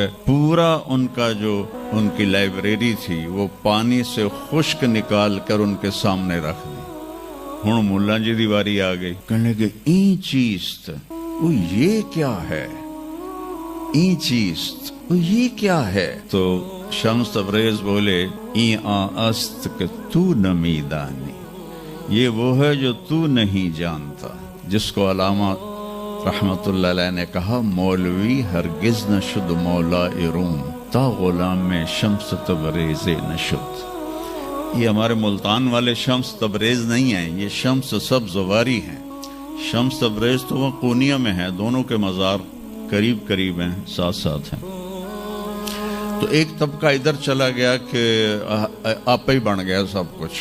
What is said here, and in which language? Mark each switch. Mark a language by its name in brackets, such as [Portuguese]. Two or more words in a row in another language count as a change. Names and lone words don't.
[Urdu] پورا ان کا جو ان کی لائبریری تھی وہ پانی سے خشک نکال کر ان کے سامنے رکھ دی. [Punjabi] ہوں ملا جی دی واری آ گئی. [Urdu] کہنے لگے [Persian] این چیز [Urdu] وہ یہ کیا ہے؟ [Persian] این چیز [Urdu] وہ یہ کیا ہے؟ تو شمس تبریز بولے [Persian] این است کہ تو نمی دانی، [Urdu] یہ وہ ہے جو تو نہیں جانتا. جس کو علامہ رحمت اللہ علیہ نے کہا [Persian] مولوی ہرگز نہ شد مولا روم تا غلام میں شمس تبریز نشد. [Urdu] یہ ہمارے ملتان والے شمس تبریز نہیں ہیں، یہ شمس سبز واری ہیں. شمس تبریز تو وہ قونیہ میں ہے، دونوں کے مزار قریب قریب ہیں، ساتھ ساتھ ہیں. تو ایک طبقہ ادھر چلا گیا کہ آپ ہی بن گیا سب کچھ.